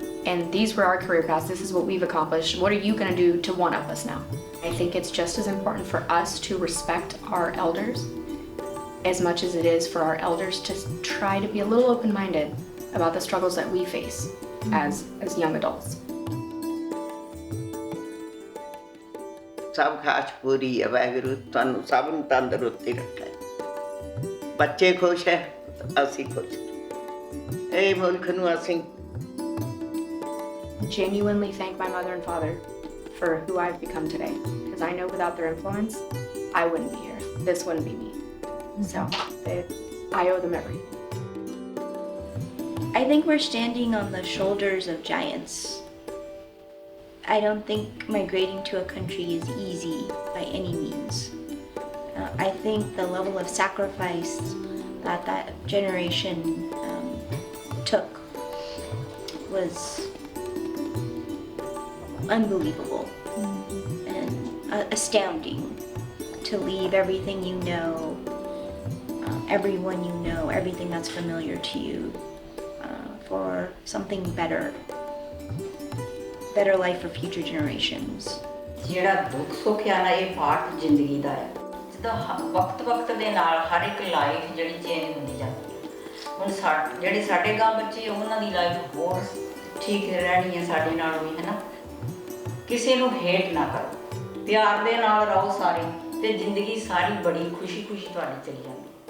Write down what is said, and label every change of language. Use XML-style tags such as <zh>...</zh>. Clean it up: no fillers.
<en>And these were our career paths. This is what we've accomplished. What are you going to do to one-up us now? I think it's just as important for us to respect our elders as much as it is for our elders to try to be a little open-minded about the struggles that we face as young adults.</en> <pa>ਸਭ ਖਾਸ ਪੂਰੀ ਹੈ ਵਾਹਿਗੁਰੂ ਤੁਹਾਨੂੰ ਸਭ ਨੂੰ ਤੰਦਰੁਸਤੀ ਰੱਖੇ ਬੱਚੇ ਖੁਸ਼ ਹੈ ਅਸੀਂ ਖੁਸ਼ ਇਹ ਮੁਲਕ ਨੂੰ ਅਸੀਂ</pa> <en>Genuinely thank my mother and father for who I've become today, because I know without their influence I wouldn't be here. This wouldn't be me. So I owe them everything. I think we're standing on the shoulders of giants. I don't think migrating to a country is easy by any means. I think the level of sacrifice that that generation took was unbelievable and astounding. To leave everything you know, everyone you know, everything that's familiar to you, for something better life for future generations.</en> <pa>ਜਿਹੜਾ ਦੁੱਖ ਸੁੱਖ ਆ ਨਾ ਇਹ part ਜ਼ਿੰਦਗੀ ਦਾ ਹੈ। ਜਿੱਦਾਂ ਵਕਤ ਦੇ ਨਾਲ ਹਰ ਇੱਕ ਲਾਈਫ ਜਿਹੜੀ ਚੇਂਜ ਹੁੰਦੀ ਜਾਂਦੀ ਹੈ। ਹੁਣ ਜਿਹੜੇ ਸਾਡੇ ਗਾਂ ਬੱਚੇ ਉਹਨਾਂ ਦੀ ਲਾਈਫ ਹੋਰ ਠੀਕ ਰਹਿਣੀ ਹੈ ਸਾਡੇ ਨਾਲ ਵੀ, ਹੈ ਨਾ। ਕਿਸੇ ਨੂੰ ਹੇਟ ਨਾ ਕਰੋ, ਪਿਆਰ ਦੇ ਨਾਲ ਰਹੋ ਸਾਰੇ, ਤੇ ਜ਼ਿੰਦਗੀ ਸਾਰੀ ਬੜੀ ਖੁਸ਼ੀ ਖੁਸ਼ੀ ਤੁਹਾਡੀ ਚਲੀ ਜਾਂਦੀ।</pa>